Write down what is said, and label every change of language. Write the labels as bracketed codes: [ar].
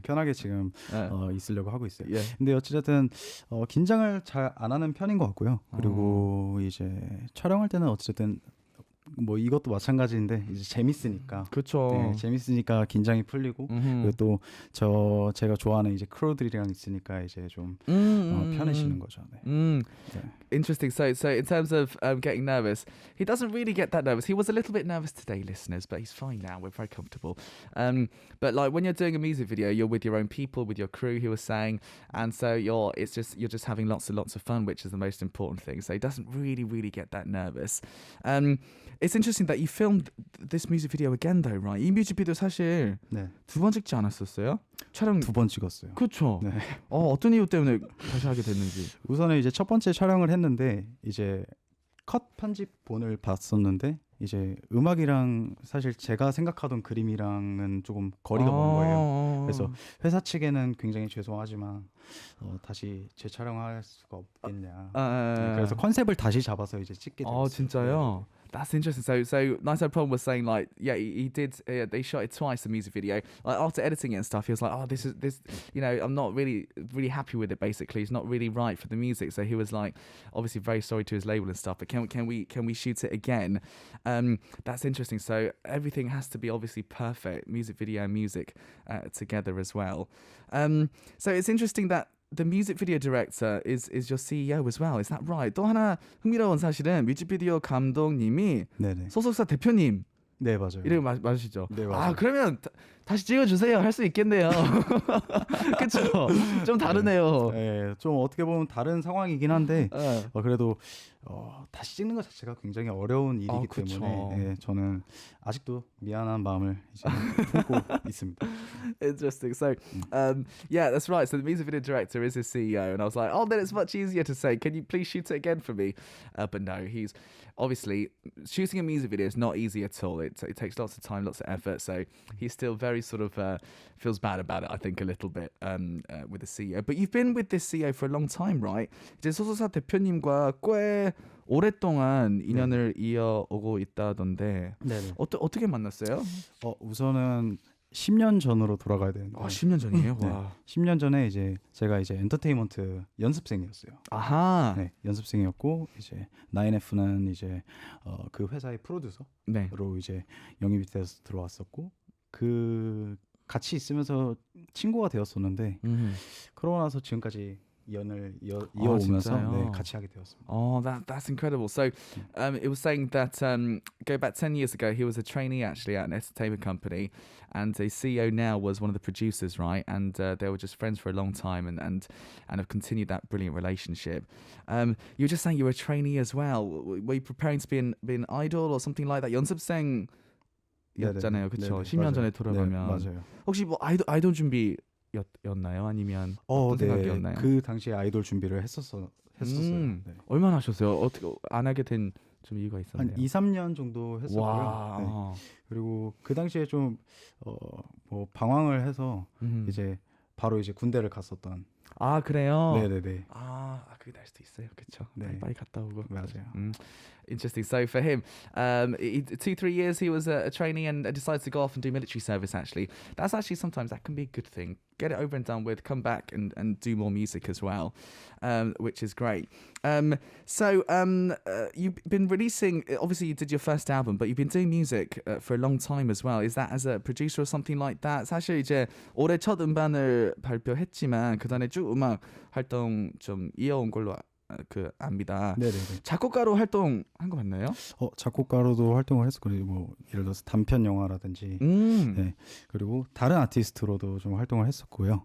[ko] 편하게 지금 있으려고 하고 있어요. 근데 어찌됐든 긴장을 잘 안 하는 편인 것 같고요. 그리고 이제 촬영할 때는 어찌됐든 뭐 이것도 마찬가지인데 이제 재밌으니까. 그렇죠. 네, 재밌으니까 긴장이 풀리고 그리고 또 제가 좋아하는 이제 크루들이랑 있으니까 이제 좀 편해지는 거죠. 네. [en] Interesting. So in terms of getting nervous, he doesn't really get that nervous. He was a little bit nervous today, listeners, but he's fine now. We're very comfortable. But like when you're doing a music video, you're with your own people, with your crew, he was saying, and so you're just having lots of fun, which is the most important thing. So he doesn't really get that nervous. it's interesting that you filmed this music video again, though, right? [ko] 이 뮤직비디오 사실 네. 두 번 찍지 않았었어요? 촬영 2번 찍었어요. 그렇죠. 네. 어떤 이유 때문에 다시 하게 됐는지. 우선은 이제 첫 번째 촬영을 했는데 이제 컷 편집본을 봤었는데 이제 음악이랑 사실 제가 생각하던 그림이랑은 조금 거리가 먼 거예요. 그래서 회사 측에는 굉장히 죄송하지만 다시 재촬영할 수가 없겠냐. 네, 그래서 컨셉을 다시 잡아서 이제 찍게 됐어요. 진짜요? [en] That's interesting. So 99PRBLM was saying like, yeah, he did. They shot it twice, the music video. Like after editing it and stuff, he was like, oh, this, you know, I'm not really happy with it. Basically, it's not really right for the music. So he was like, obviously very sorry to his label and stuff. But can we shoot it again? That's interesting. So everything has to be obviously perfect. Music video and music together as well. So it's interesting that the music video director is your CEO as well. Is that right? [ko] 또 하나 흥미로운 사실은 뮤직비디오 감독님이 네네. 소속사 대표님 네 맞아요. 이름 맞으시죠? 네 맞아요. 그러면 다시 찍어주세요. 할 수 있겠네요. 그렇죠. 좀 다르네요. 네, 좀 어떻게 보면 다른 상황이긴 한데 그래도 다시 찍는 것 자체가 굉장히 어려운 일이기 때문에 네, 저는 아직도 미안한 마음을 이제 품고 있습니다. [en] Interesting. So, yeah, that's right. So the music video director is his CEO, and I was like, oh, then it's much easier to say, can you please shoot it again for me? But no, he's obviously shooting a music video is not easy at all. It takes lots of time, lots of effort. So he's still very sort of feels bad about it, I think, a little bit with the CEO. But you've been with this CEO for a long time, right? [ko] 이제 소속사 대표님과 꽤 오랫동안 인연을 이어오고 있다던데 어떻게 만났어요? 우선은 10년 전으로 돌아가야 되는데 10년 전이에요? 네. 와. 10년 전에 이제 제가 이제 엔터테인먼트 연습생이었어요. 아하. 네, 연습생이었고 이제 9F는 이제 그 회사의 프로듀서로 이제 영입이 돼서 들어왔었고 그 같이 있으면서 친구가 되었었는데 그러고 나서 지금까지 연을 이어오면서 네, 같이 하게 되었습니다. That's incredible. So, it was saying that go back 10 years ago, he was a trainee actually at an entertainment company, and the CEO now was one of the producers, right? And they were just friends for a long time, and have continued that brilliant relationship. You were just saying you were a trainee as well. Were you preparing to be an idol or something like that? 연습생 였잖아요, 그렇죠? 10년 전에 돌아가면. 네, 맞아요. 혹시 뭐 아이돌 준비였나요? 아니면 어떤 생각이었나요? 그 당시에 아이돌 준비를 했었어요. 네. 얼마나 하셨어요? 어떻게 안 하게 된 좀 이유가 있었나요? 한 2-3년 정도 했었고요. 네. 그리고 그 당시에 좀 뭐 방황을 해서 이제 바로 이제 군대를 갔었던. 그래요? 네네네. 그게 날 수도 있어요. 그렇죠. 네. 빨리 갔다 오고. 맞아요. [en] Interesting. So for him, 2-3 years he was a trainee and decided to go off and do military service. Actually, that's actually sometimes that can be a good thing. Get it over and done with. Come back and do more music as well, which is great. So you've been releasing. Obviously, you did your first album, but you've been doing music for a long time as well. Is that as a producer or something like that? [ko] 사실 이제 올해 첫 음반을 발표했지만 그 전에 쭉 음악 활동 좀 이어온 걸로 압니다. 네네네. 작곡가로 활동한 거 맞나요? 작곡가로도 활동을 했었고 뭐 예를 들어서 단편 영화라든지 네. 그리고 다른 아티스트로도 좀 활동을 했었고요.